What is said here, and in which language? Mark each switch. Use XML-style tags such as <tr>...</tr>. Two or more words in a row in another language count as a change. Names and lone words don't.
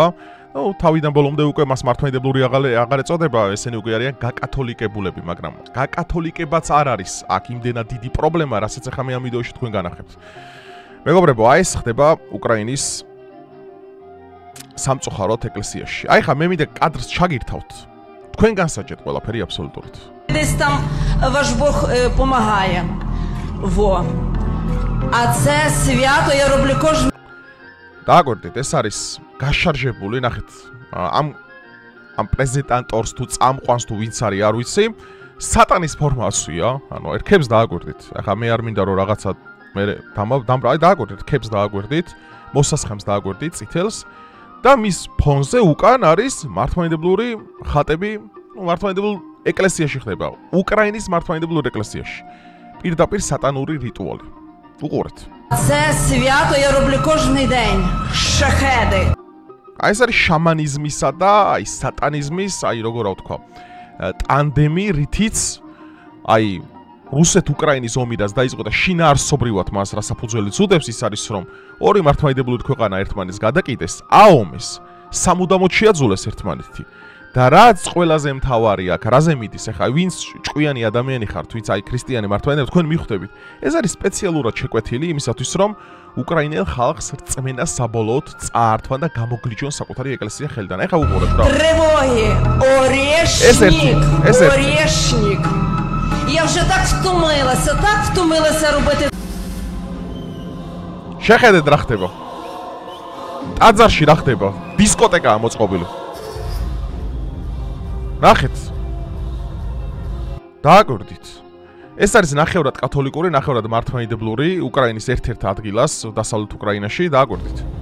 <ka>თავიდან ბოლომდე უკვე მას მართლმადიდებლური აღარ ეწოდება, ესენი უკვე არიან გაკათოლიკებულები, მაგრამ გაკათოლიკებაც არ არის აქ იმდენად დიდი პრობლემა, რასაც ახლა მე ამ ვიდეოში თქვენ განახებთ. მეგობრებო, აი ეს ხდება უკრაინის სამწუხაროდ ეკლესიაში. აი ხა მე მინდა კადრს ჩაგირთავთ. თქვენ განსაჯეთ ყველაფერი აბსოლუტურად.</ka> <uk>Десь там ваш Бог помагає. Во. А це свято я роблю кожен.</uk> <ka>დააკვირდით, ეს არის გაშარჟებული, ნახეთ. ამ პრეზიდენტორს თუ წამყვანს თუ ვინც არის, არ ვიცი, სატანის ფორმაცია, ანუ ერქებს დააკვირდით. ახლა მე არ მინდა რომ რაღაცა მე დააკვირდით, ერქებს დააკვირდით, მოსასხამს დააკვირდით, წითელს და მის ფონზე უკან არის მართლმადიდებლური ხატები, მართლმადიდებლურ ეკლესიაში ხდება, უკრაინის მართლმადიდებლურ ეკლესიაში. პირდაპირ სატანური რიტუალი. უყურეთ.</ka> <uk>Це свято я роблю кожен день. Шахеди.</uk> <ka>აი ეს არის შამანიზმისა და აი სატანიზმის, აი როგორ ვთქვა, ტანდემი, რითიც აი რუსეთ-უკრაინის ომი რაც დაიწყო და შინაარსობრივად მას რა საფუძველი წუდებს, ის არის რომ ორი მართლმადიდებლური ქვეყანა ერთმანეთს გადაკიდეს, აომეს, სამუდამოდ შეაძულეს ერთმანეთი. და რაც ყველაზე მთავარია, რაზე მიდის, ახლა ვინც ჭკვიანი ადამიანი ხართ, ვინც აი ქრისტიანი მართლმადიდებლები, თქვენ მიხვდებით. ეს არის სპეციალურად შეკვეთილი იმისათვის, რომ უკრაინელ ხალხს რწმენა საბოლოოდ წაართვა და გამოგლიჯონ საკუთარი ეკლესია ხელიდან. ახლა უყურებთ რა.</ka> <uk>Тривоги, орешник, орешник. Я вже так втомилася робити.</uk> <ka>შეხედეთ რა ხდება. ტაძარში რა ხდება? დისკოტეკაა მოწყობილი. ნახეთ. დააკვირდით. ეს არის ნახევრად კათოლიკური, ნახევრად მართლმადიდებლური უკრაინის ერთ-ერთ ადგილას დასავლეთ უკრაინაში, დააკვირდით.</ka>